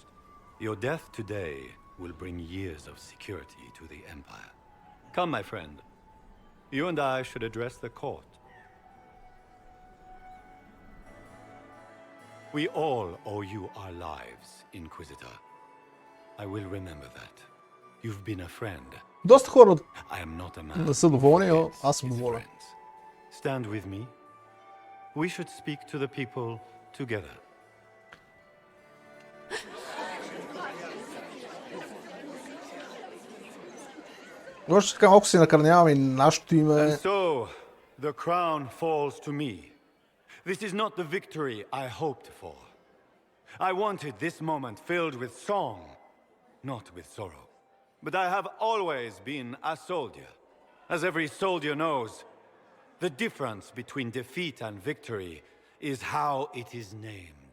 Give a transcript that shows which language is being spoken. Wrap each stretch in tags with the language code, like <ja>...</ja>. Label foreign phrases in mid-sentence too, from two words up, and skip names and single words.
<en>Your death today will bring years of security to the Empire. Come, my friend. You and I should address the court. We all owe you our lives, Inquisitor. I will remember that. You've been a friend.</en> <bg>Доста хора</bg> <en>I am not a man.</en> <bg>не са доволни, но аз съм доволен.</bg> <en>Stand with me. We should speak to the people together.</en> <bg>Още така малко си накърнявам и нашето име.</bg> <en>And so, the crown falls to me. This is not the victory I hoped for. I wanted this moment filled with song, not with sorrow. But I have always been a soldier. As every soldier knows, the difference between defeat and victory is how it is named.</en>